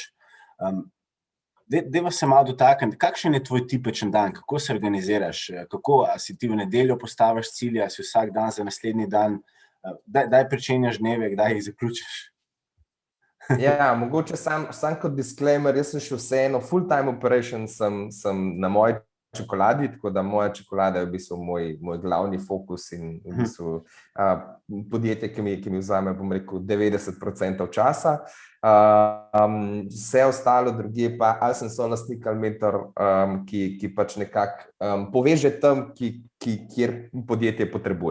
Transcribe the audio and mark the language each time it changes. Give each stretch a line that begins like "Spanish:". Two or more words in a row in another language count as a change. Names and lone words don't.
Slovenian: Dajva se malo dotakniti, kakšen je tvoj tipičen dan, kako se organiziraš, a si ti v nedeljo postaviš cilje, a si vsak dan za naslednji dan, kdaj pričenjaš dneve, kdaj jih zaključiš? Ja, mogoče sam kot disclaimer, jaz sem še vseeno
English: full-time operation
Slovenian: sem na moji čokoladi, tako da moja čokolada je v bistvu moj glavni fokus in v bistvu podjetje, ki mi vzame, bom rekel, 90% časa. Vse ostalo drugje pa, ali sem solastnik ali mentor, ki pač nekako poveže tam, kjer podjetje potrebuje.